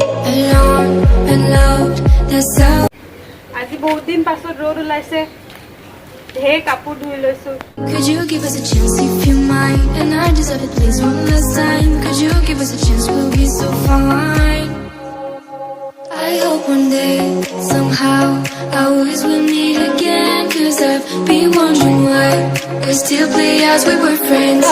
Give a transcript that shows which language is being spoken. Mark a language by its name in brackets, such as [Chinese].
[English] Alone and loved, that's how. [Assamese] আজি বহুত দিন পাছত ৰ'দ ওলাইছে, ঢেৰ কাপোৰ ধুই লৈছোঁ। [English] Could you give us a chance if you mind? And I deserve it, please, one last time. Could you give us a chance? We'll be so fine. I hope one day, somehow, our ways will meet again. Cause I've been wondering why we still play as we were friends.